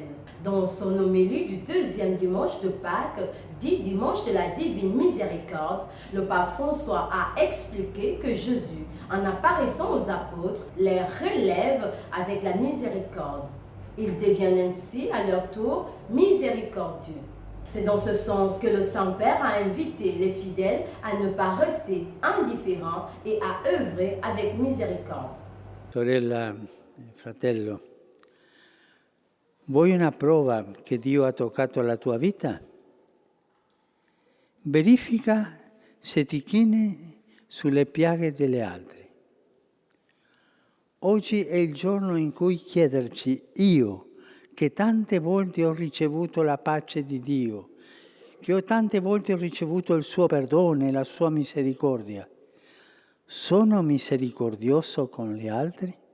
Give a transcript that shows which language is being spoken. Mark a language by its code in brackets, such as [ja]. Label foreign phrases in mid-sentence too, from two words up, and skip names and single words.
[fr] Dans son homélie du deuxième dimanche de Pâques, dit dimanche de la divine miséricorde, le pape François a expliqué que Jésus, en apparaissant aux apôtres, les relève avec la miséricorde. Ils deviennent ainsi, à leur tour, miséricordieux. C'est dans ce sens que le Saint-Père a invité les fidèles à ne pas rester indifférents et à œuvrer avec miséricorde. [it] Sorella, fratello, vuoi una prova che Dio ha toccato la tua vita? Verifica se ti chini sulle piaghe delle altre. Oggi è il giorno in cui chiederci, io, che tante volte ho ricevuto la pace di Dio, che tante volte ho ricevuto il suo perdono e la sua misericordia, sono misericordioso con gli altri?